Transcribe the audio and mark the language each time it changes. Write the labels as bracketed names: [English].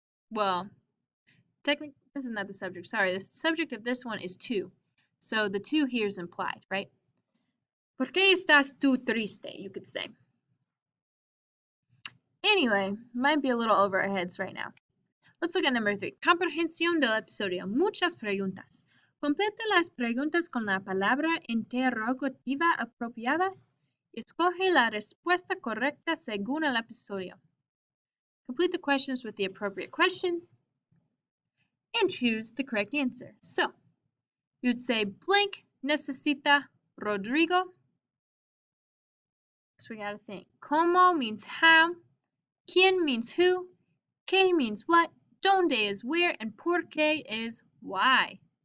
[English] Well, technically, this is not the subject. Sorry, the subject of this one is tú. So the tú here is implied, right? [Spanish] ¿Por qué estás tú triste? [English] You could say. Anyway, might be a little over our heads right now. Let's look at number 3. [Spanish] Comprehensión del episodio. Muchas preguntas. Completa las preguntas con la palabra interrogativa apropiada y escoge la respuesta correcta según el episodio. [English] Complete the questions with the appropriate question and choose the correct answer. So, you would say blank [Spanish] necesita Rodrigo. [English] So we gotta think. Como means how, quién means who, qué means what, donde is where, and por qué is why.